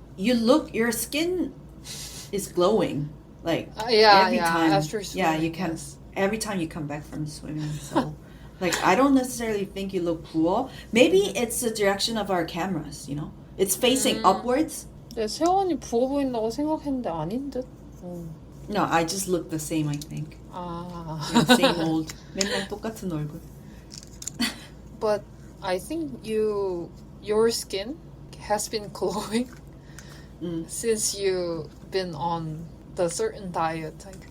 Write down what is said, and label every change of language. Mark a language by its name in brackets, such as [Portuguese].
[English] Your skin is glowing. Every time. After swimming. Yeah, you can. Every time you come back from swimming. So, I don't necessarily think you look [Korean] 부어. [English] Maybe it's the direction of our cameras, It's facing upwards. [Korean] 네, 세원이 부어 보인다고 생각했는데 아닌 듯. [English] No, I just look the same, I think. Same old. [Korean] 맨날 똑같은 얼굴. [English] But I think your skin has been glowing since you've been on the certain diet.